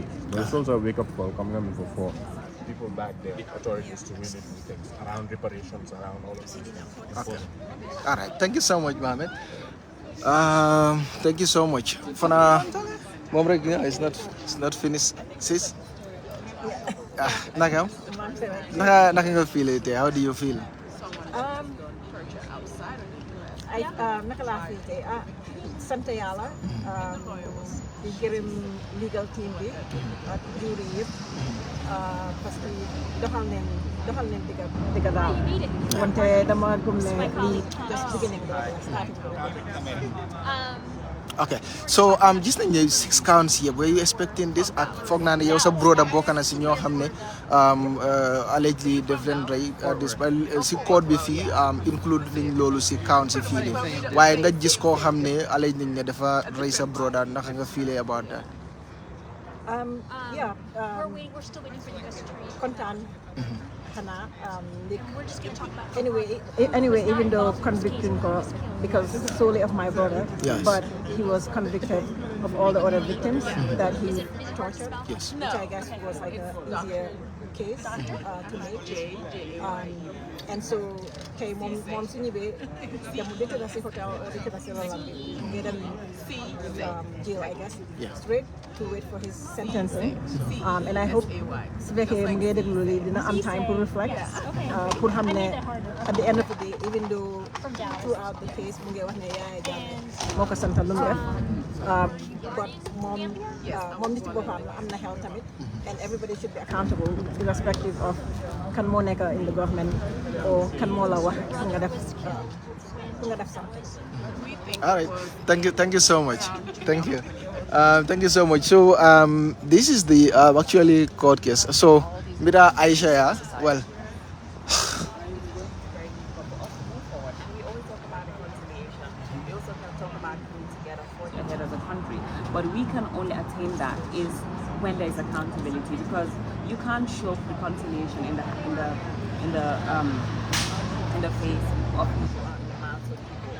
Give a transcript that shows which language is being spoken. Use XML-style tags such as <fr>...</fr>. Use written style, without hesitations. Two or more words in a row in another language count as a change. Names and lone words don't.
<en>But it's also a wake-up call coming for people back there, authorities to really do things around reparations, around all of these things. Okay. All right. Thank you so much, Mohamed. Thank you so much. For now, it's not finished, sis.</en> <wo>Naka nga</wo> <en>feel it? How do you feel?</en> <wo>Naka laa feel tey sant yàlla di gërëm</wo> <en>legal team</en> <wo>bi ak jury yëpp</wo> <fr>parce que</fr> <wo>doxal nañ digga daal wante dama gëm ne lii</wo> <en>just beginning starting.</en> <wo>Okay, so gis nañ ne 6 counts yëpp</wo> <en>were you expecting this</en> <wo>ak foog naa ne yow sa broda bokk na si ñoo xam ne allegedly def leen rey si code bi fii include nañ loolu si counts si fii nii waaye nga gis koo xam ne alleged nañ ne dafa rey sa broda naka nga</wo> <en>feel about that? Yeah, kontaan anyway, even though convicting because this is solely of my brother, yes. But he was convicted of all the other victims that he tortured, yes. which I guess was like a easier case to make. And so</en> <wo>kay mom su ñibé dem dëkk na ci hotel or dëkk na ci lalam bi ngé dem jail</wo> <en>I guess straight to wait for his sentencing and I hope</en> <wo>su fekkee mu ngé déglu li dina am</wo> <en>time pour reflect pour xam ne at the end of the day even though throughout the case</en> <wo>mu ngé wax ne</wo> <en>Yaya Jammeh</en> <wo>moo ko santal lu mu def</wo> <en>but</en> <wo>moom nit ci boppam am na xel tamit</wo> <en>and everybody should be accountable irrespective of</en> <wo>kan moo nekk</wo> <en>in the government or</en> <wo>kan moo la wax nga def</wo> <en>something. All right, thank you so much. Thank you so much. So this is the actually court case. So Mira Aisha, yeah? Well. But we can only attain that is when there is accountability, because you can't show reconciliation in the face of people and the mouths of people.</en>